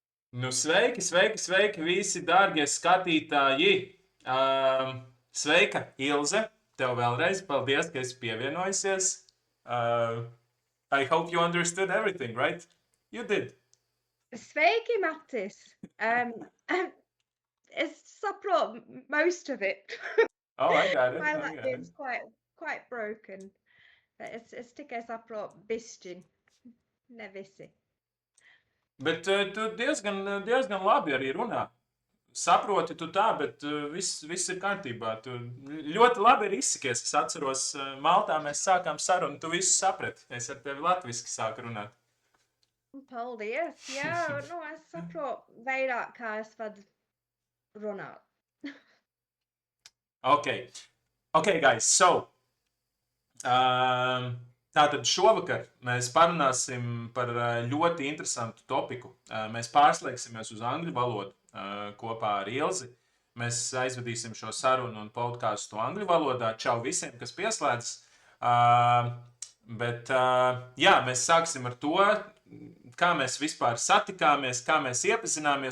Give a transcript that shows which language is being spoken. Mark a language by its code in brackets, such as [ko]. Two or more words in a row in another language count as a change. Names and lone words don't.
[lv] Nu, sveiki, sveiki, sveiki, visi dārgie skatītāji! Sveika, Ilze! Tev vēlreiz paldies, ka esi pievienojusies. [en] Uh, I hope you understood everything, right? You did. Sveiki, Mattis. Um, it's saprot most of it. Oh, I got it. My I got it. Latvian's quite broken. [lv] Es tikai saprotu bišķiņ, ne visi. Bet tu diezgan labi arī runā. Saproti tu tā, bet viss ir kārtībā. Tu ļoti labi ir izsakies. Es atceros, Maltā mēs sākām sarunu, tu visu saprati. Es ar tevi latviski sāku runāt. Paldies. Jā, nu es saprotu vairāk, kā es varu runāt. [en] Okay. Okay, guys. So, [lv] tātad šovakar mēs parunāsim par ļoti interesantu topiku. Mēs pārslēgsimies uz angļu valodu kopā ar Ilzi. Mēs aizvedīsim šo sarunu un podkāstu angļu valodā. Čau visiem, kas pieslēdzas. Bet jā, mēs sāksim ar to, kā mēs vispār satikāmies, kā mēs iepazināmies.